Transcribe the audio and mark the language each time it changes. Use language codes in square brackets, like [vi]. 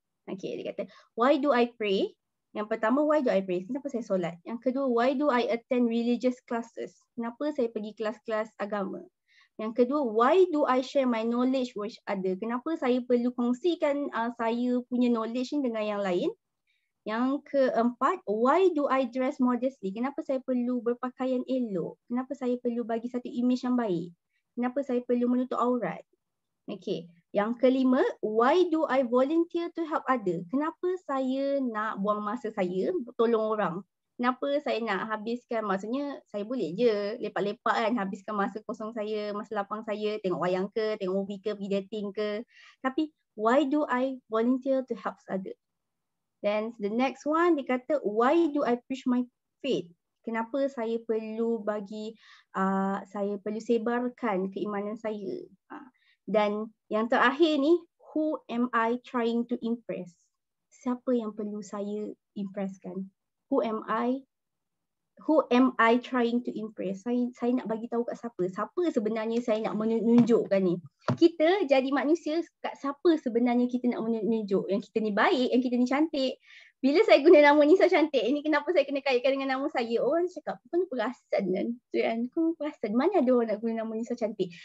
[en] Okay, [ms] dia kata, [en] why do I pray? [ms] Yang pertama, [en] why do I pray? [ms] Kenapa saya solat? Yang kedua, [en] why do I attend religious classes? [ms] Kenapa saya pergi kelas-kelas agama? Yang kedua, [en] why do I share my knowledge with others? [ms] Kenapa saya perlu kongsikan saya punya knowledge ni dengan yang lain? Yang keempat, [en] why do I dress modestly? [ms] Kenapa saya perlu berpakaian elok? Kenapa saya perlu bagi satu image yang baik? Kenapa saya perlu menutup aurat? Okay. Yang kelima, [en] why do I volunteer to help others? [ms] Kenapa saya nak buang masa saya tolong orang? Kenapa saya nak habiskan, maksudnya saya boleh je lepak-lepak kan, habiskan masa kosong saya, masa lapang saya, tengok wayang ke, tengok movie ke, pergi dating ke. [en] Tapi why do I volunteer to help others? Then the next one, [ms] dia kata, [en] why do I preach my faith? [ms] Kenapa saya perlu saya perlu sebarkan keimanan saya? Dan yang terakhir ni, [en] who am I trying to impress? [ms] Siapa yang perlu saya impresskan? [en] Who am I trying to impress? [ms] Saya nak bagi tahu kat siapa? Siapa sebenarnya saya nak menunjukkan ni? Kita jadi manusia, kat siapa sebenarnya kita nak menunjuk? Yang kita ni baik, yang kita ni cantik. Bila saya guna nama Nisa cantik, ini kenapa saya kena kaitkan dengan nama saya? Orang cakap, kau ni perasan kan? Kau perasan, mana ada orang nak guna nama Nisa cantik?